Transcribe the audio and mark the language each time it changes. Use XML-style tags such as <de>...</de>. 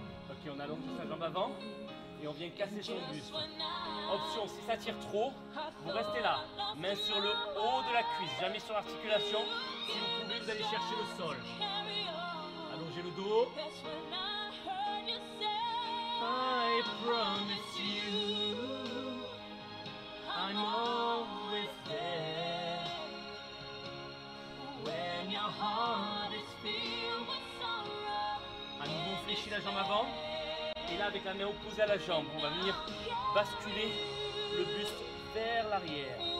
<fr>Ok, on allonge sa jambe avant et on vient casser son buste. Option, si ça tire trop, vous restez là. Main sur le haut de la cuisse, jamais sur l'articulation. Si vous pouvez, vous allez chercher le sol. Allongez le dos.</fr> <en>I promise you, I'm always there. When your heart is filled with sorrow.</en> <fr>À nouveau, on fléchit la jambe avant. Et là, avec la main opposée à la jambe, on va venir basculer le buste vers l'arrière.</fr>